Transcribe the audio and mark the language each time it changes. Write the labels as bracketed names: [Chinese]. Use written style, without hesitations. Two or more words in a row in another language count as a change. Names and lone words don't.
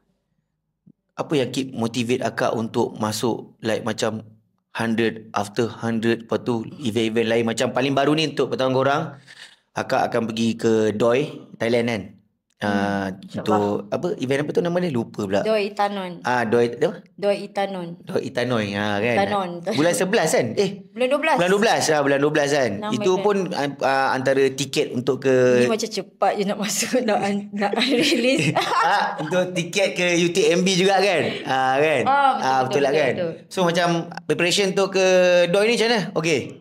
[Malay] Apa yang [English] keep motivate [Malay] akak untuk masuk like macam 100 after 100, lepas tu event-event lain macam paling baru ni untuk pertama korang akak akan pergi ke Doi Thailand kan. Untuk apa event apa tu nama dia lupa pula. Doi Itanon. Doi apa? Doi Itanon. Doi Itanoi kan. Itanon. Bulan 11 kan? Bulan 12. Bulan 12 kan. Itu pun antara tiket untuk ke ni macam cepat je nak masuk nak release. untuk tiket ke UTMB juga kan. Kan. Betul lah kan. Betul. So macam preparation untuk ke Doi ni macam mana?